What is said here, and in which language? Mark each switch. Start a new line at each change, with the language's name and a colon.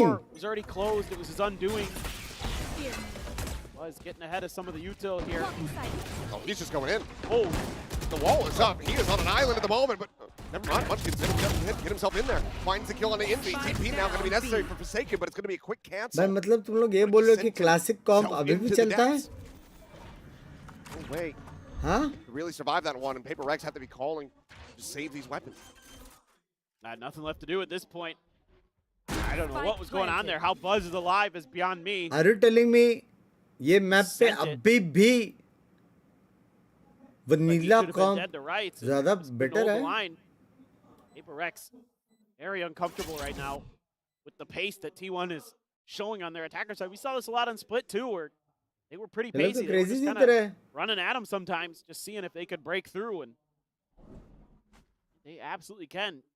English: door was already closed. It was his undoing. Was getting ahead of some of the util here. Oh, he's just going in. Oh, The wall is up. He is on an island at the moment, but never mind. Much considered. He doesn't get himself in there. Finds the kill on the Envy. TP now going to be necessary for Forsaken, but it's going to be a quick cancel.
Hindi: भाई मतलब तुम लोग ये बोल रहे हो कि classic कॉम्प अभी भी चलता है?
English: No way.
Hindi: हाँ?
English: To really survive that one, and Paper Rex have to be calling to save these weapons. had nothing left to do at this point. I don't know what was going on there. How Buzz is alive is beyond me. Are you telling me
Hindi: ये map पे अभी भी vanilla कॉम्प ज़्यादा better है?
English: Paper Rex very uncomfortable right now with the pace that T1 is showing on their attacker side. We saw this a lot on Split too, where they were pretty pacey. They were just kind of running at them sometimes, just seeing if they could break through, and they absolutely can.